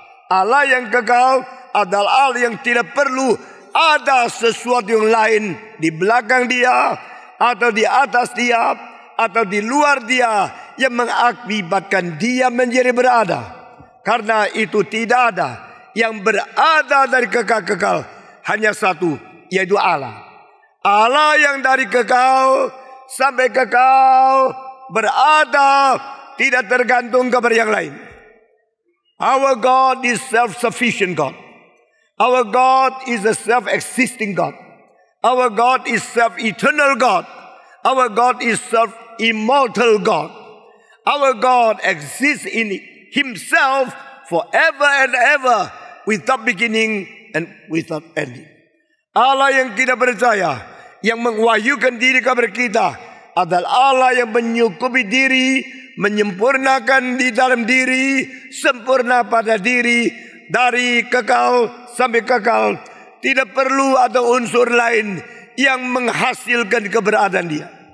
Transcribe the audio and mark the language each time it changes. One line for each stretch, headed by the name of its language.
Indonesian: Allah yang kekal adalah Allah yang tidak perlu ada sesuatu yang lain di belakang dia, atau di atas dia, atau di luar dia yang mengakibatkan dia menjadi berada. Karena itu tidak ada yang berada dari kekal-kekal, hanya satu, yaitu Allah. Allah yang dari kekal sampai kekal berada, tidak tergantung kepada yang lain.
English: Our God is self-sufficient God. Our God is a self-existing God. Our God is self-eternal God. Our God is self-immortal God. Our God exists in Himself forever and ever, without beginning and without ending.
Indonesian: Allah yang kita percaya, yang mengwahyukan diri kepada kita, adalah Allah yang menyukupi diri, menyempurnakan di dalam diri, sempurna pada diri, dari kekal sampai kekal. Tidak perlu ada unsur lain yang menghasilkan keberadaan dia.